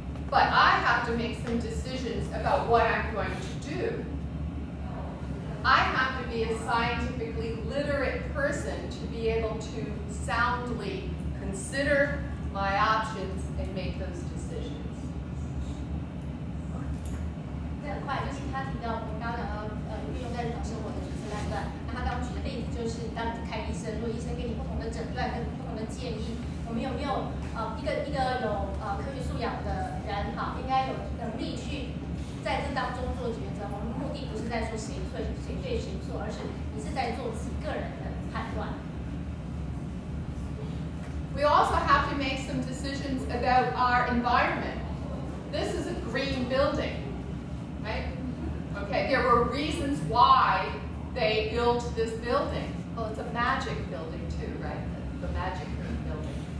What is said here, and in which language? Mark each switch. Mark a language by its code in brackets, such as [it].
[en] But I have to make some decisions about what I'm going to do. I have to be a scientifically literate person to be able to soundly consider my options and make those decisions. [zh] 这很快，就是他提到我们刚刚讲到运用在日常生活的决策判断。那他刚举的例子就是，当你看医生，如果医生给你不同的诊断跟不同的建议，我们有没有一个有科学素养的人应该有能力去在这当中做抉择。我们目的不是在说谁对谁错，而是你是在做自己个人的判断。 [en] We also have to make some decisions about our environment. This is a green building, right? Okay, there were reasons why they built this building. Well, it's a magic building too, right? The magic green building.